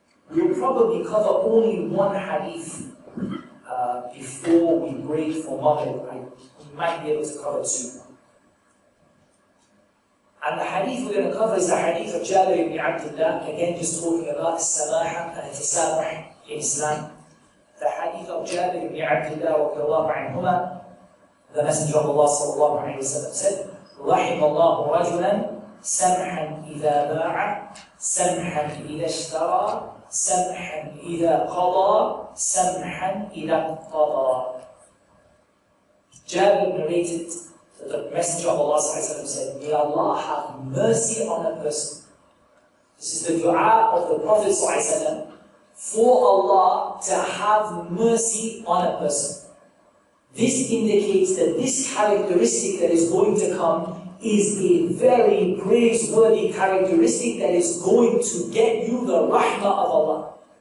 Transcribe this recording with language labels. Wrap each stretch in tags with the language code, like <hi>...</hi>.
<en>We'll probably cover only one hadith before we break for Maghrib. We might be able to cover 2. And the hadith we're going to cover is the hadith of Jabir ibn Abdullah, again just talking about Samah and Tasamuh in Islam. The hadith of Jabir ibn Abdullah The Messenger of Allah sallallahu alayhi wa sallam said,</en> <ar>رحم الله رجلا سمحا إذا باع سمحا إذا اشترى سمحا إذا قضى سمحا إذا اقتضى.</ar> <en>Jabir narrated that the Messenger of Allah said, may Allah have mercy on a person. This is the dua of the Prophet for Allah to have mercy on a person. This indicates that this characteristic that is going to come is a very praiseworthy characteristic that is going to get you the rahmah of Allah.</en>